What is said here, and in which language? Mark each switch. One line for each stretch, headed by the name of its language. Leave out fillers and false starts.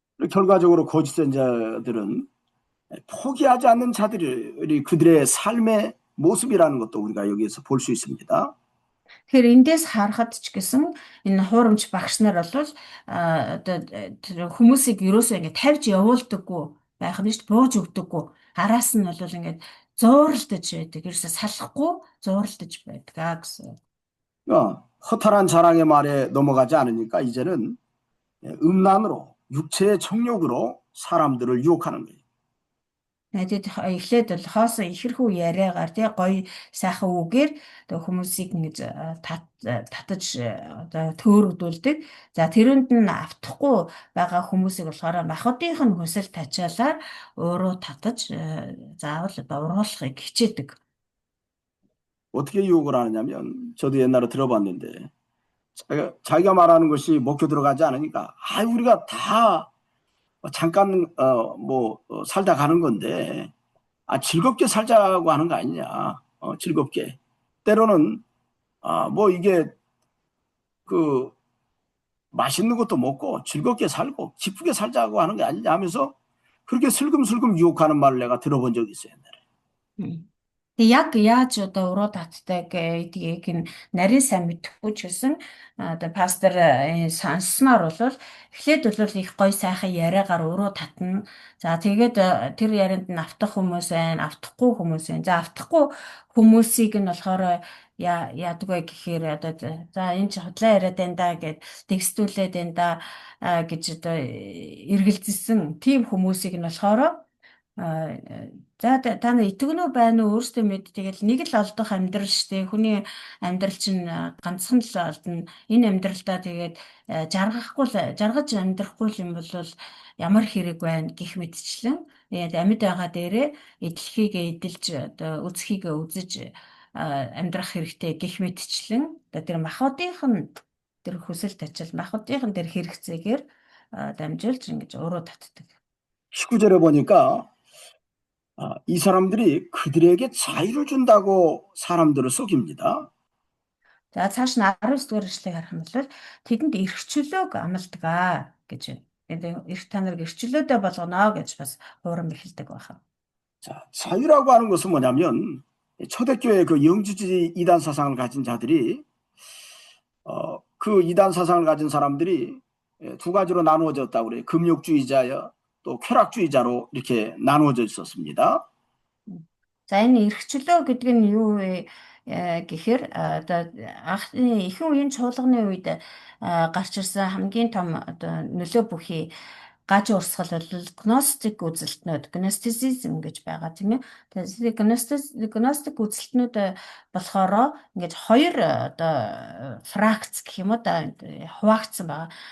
Korean: 결과적으로 거짓된 자들은 포기하지 않는 자들이 그들의 삶의 모습이라는 것도 우리가 여기에서 볼 수 있습니다.
Mongolian: Тэгэхээр эндээс харахад ч гэсэн энэ хуурамч багш нар бол одоо тэр хүмүүсийг ерөөсөө ингээд тавьж явуулдаггүй байх нь шүү дээ, бууж өгдөггүй. Араас нь бол ингээд зууралдаж байдаг. ерөөсөө салахгүй зууралдаж байдаг гэсэн.
Korean: 허탈한 자랑의 말에 넘어가지 않으니까 이제는 음란으로 육체의 정욕으로 사람들을 유혹하는 거예요.
Mongolian: Тэгэд эхлээд бол хоосон ихэрхүү яриагаар тий гоё сайхан үгээр хүмүүсийг ингэж татаж одоо төөрөгдүүлдэг. За тэрэнд нь автахгүй байгаа хүмүүсийг болохоор махбодынх нь хүсэл тачаалаар өөрөө татаж заавал одоо ургуулахыг хичээдэг.
Korean: 어떻게 유혹을 하느냐면 저도 옛날에 들어봤는데 자기가 말하는 것이 먹혀 들어가지 않으니까 우리가 다 잠깐 살다 가는 건데 즐겁게 살자고 하는 거 아니냐. 즐겁게. 때로는 이게 그 맛있는 것도 먹고 즐겁게 살고 기쁘게 살자고 하는 게 아니냐 하면서 그렇게 슬금슬금 유혹하는 말을 내가 들어본 적이 있어요. 옛날에.
Mongolian: Тэг яг яаж одоо уруу татдаг гэдгийг нь нарийн сайн мэдэхгүй ч гэсэн одоо пастор сонссноор бол эхлээд бол их гоё сайхан яриагаар уруу татна. За тэгээд тэр ярианд нь автах хүмүүс байна, автахгүй хүмүүс байна. За автахгүй хүмүүсийг нь болохоор яадаг вэ гэхээр одоо за энэ ч худлаа яриад байна да гэд текстүүлээд байна да гэж одоо эргэлзсэн тийм хүмүүсийг нь болохоор за та нар итгэнүү байна уу өөртөө мэд тэгэл нэг л олдох амьдрал штэ хүний амьдрал чинь ганцхан л олдно энэ амьдралдаа тэгээд жаргаж амьдрахгүй юм бол ямар хэрэг байна гэх мэтчлэн амьд байгаа дээрээ эдлхийг эдэлж одоо үзхийг үзэж амьдрах хэрэгтэй гэх мэтчлэн одоо тэр махбодынх нь тэр хүсэл тачаал махбодынх нь тэр хэрэгцээгээр дамжуулж ингэж уруу татдаг.
Korean: 19절에 보니까 이 사람들이 그들에게 자유를 준다고 사람들을 속입니다.
Mongolian: За цааш нь 19-р эшлэгийг харах юм бол тэдэнд эрх чөлөөг амладаг гэж байна. Эрх та нарыг эрх чөлөөтэй болгоно гэж бас хуурам эхэлдэг байна.
Korean: 자, 자유라고 하는 것은 뭐냐면 초대교회 그 영주주의 이단 사상을 가진 자들이 그 이단 사상을 가진 사람들이 두 가지로 나누어졌다고 그래요. 금욕주의자여 또 쾌락주의자로 이렇게 나누어져 있었습니다.
Mongolian: За энэ эрх чөлөө гэдэг нь юу вэ гэхээр одоо анхны ихэнх үеийн чуулганы үед гарч ирсэн хамгийн том одоо нөлөө бүхий гаж урсгал бол гностик үзэлтнүүд, гностицизм гэж байгаа тийм ээ. Тэгээд гностик үзэлтнүүд болохоор ингэж хоёр одоо фракц гэх юм уу да хуваагдсан байгаа.